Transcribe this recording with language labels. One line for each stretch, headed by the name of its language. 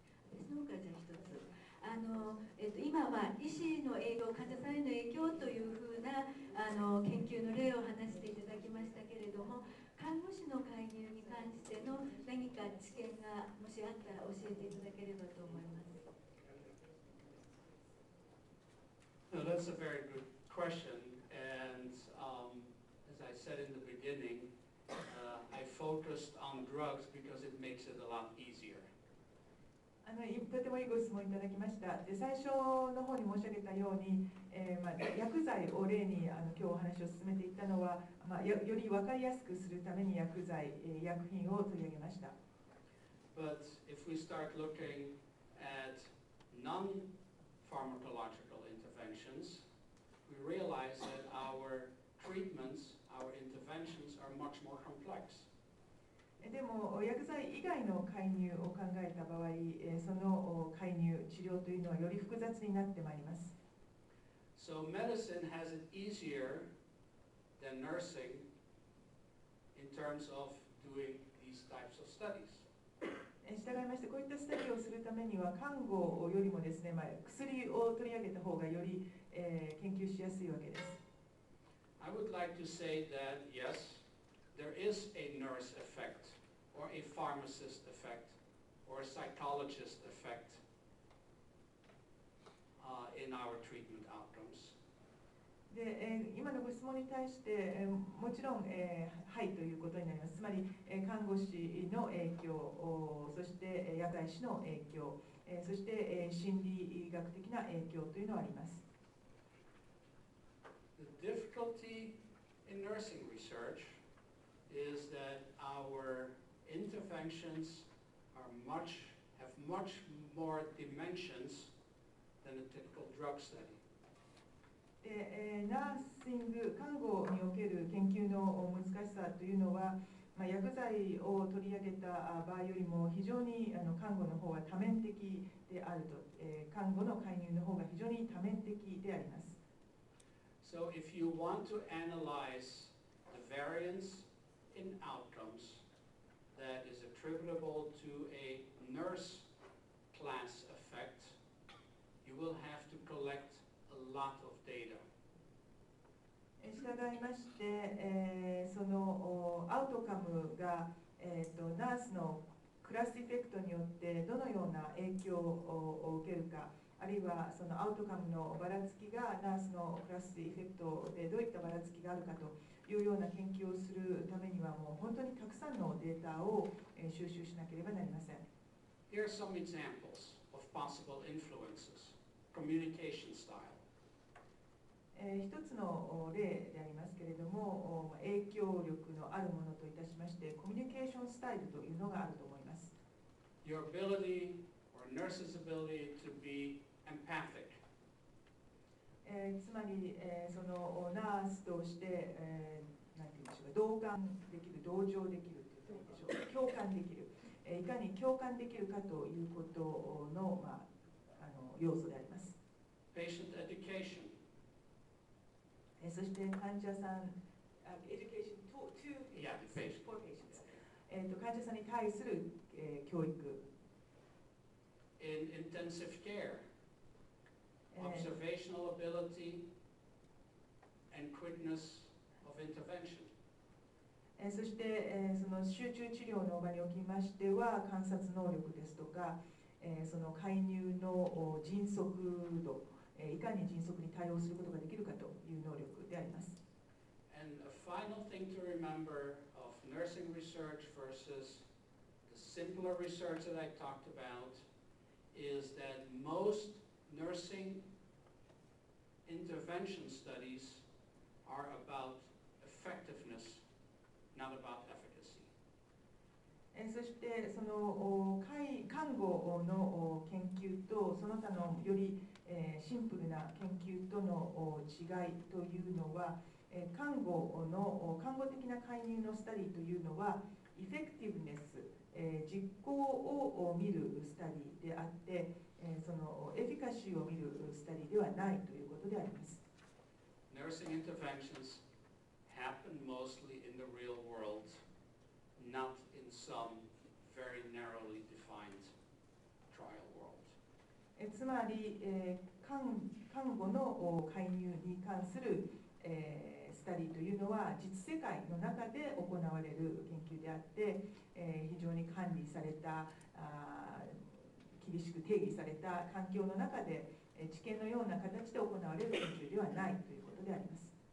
Japanese: 私の方からじゃあ一つ。今、医師の影響、患者さんへの影響というふうな研究の例を話していただきましたけれども、看護師の介入に関しての何か知見がもしあったら教えていただければと思います。
English: No, that's a very good question, and as I said in the beginning, I focused on drugs because it makes it a lot easier.
Japanese: とてもいいご質問いただきました。で、最初の方に申し上げたように、薬剤を例に今日お話を進めていったのは、より分かりやすくするために薬剤、薬品を取り上げました。
English: But if we start looking at non-pharmacological interventions, we realize that our treatments, our interventions are much more complex.
Japanese: でも薬剤以外の介入を考えた場合、その介入、治療というのはより複雑になってまいります。
English: So medicine has it easier than nursing in terms of doing these types of studies.
Japanese: 従いまして、こういったスタディをするためには看護よりもですね、薬を取り上げた方がより、研究しやすいわけです。
English: I would like to say that yes, there is a nurse effect, or a pharmacist effect, or a psychologist effect in our treatment outcomes.
Japanese: で、今のご質問に対して、もちろん、はいということになります。つまり、看護師の影響、そして薬剤師の影響、そして、心理学的な影響というのはあります。
English: The difficulty in nursing research is that our interventions have much more dimensions than a typical drug study.
Japanese: で、ナーシング、看護における研究の難しさというのは、薬剤を取り上げた場合よりも非常に看護の方は多面的であると、看護の介入の方が非常に多面的であります。
English: So if you want to analyze the variance in outcomes that is attributable to a nurse class effect, you will have to collect a lot of data.
Japanese: 従いまして、そのアウトカムが、ナースのクラスエフェクトによってどのような影響を受けるか、あるいはそのアウトカムのばらつきがナースのクラスエフェクトでどういったばらつきがあるかというような研究をするためには、もう本当にたくさんのデータを収集しなければなりません。
English: Here are some examples of possible influences. Communication style.
Japanese: 一つの例でありますけれども、影響力のあるものといたしまして、コミュニケーションスタイルというのがあると思います。
English: Your ability or nurse's ability to be empathic.
Japanese: つまり、そのナースとして、なんて言うんでしょうか、同感できる、同情できると言ったらいいでしょうか、共感できる、いかに共感できるかということの、要素であります。
English: Patient education.
Japanese: そして患者さん、
English: education to Yeah, the patient. for patients.
Japanese: 患者さんに対する、教育。
English: In intensive care. Observational ability and quickness of intervention.
Japanese: そして、その集中治療の場におきましては、観察能力ですとか、その介入の迅速度、いかに迅速に対応することができるかという能力であります。
English: And a final thing to remember of nursing research versus the simpler research that I talked about is that most nursing intervention studies are about effectiveness, not about efficacy.
Japanese: そしてその看護の研究とその他のよりシンプルな研究との違いというのは、看護的な介入のスタディというのはエフェクティブネス、実行を見るスタディであって、そのエフィカシーを見るスタディではないということであります。
English: Nursing interventions happen mostly in the real world, not in some very narrowly defined trial world.
Japanese: つまり、看護の介入に関する、スタディというのは実世界の中で行われる研究であって、非常に管理された厳しく定義された環境の中で治験のような形で行われる研究ではないということであります。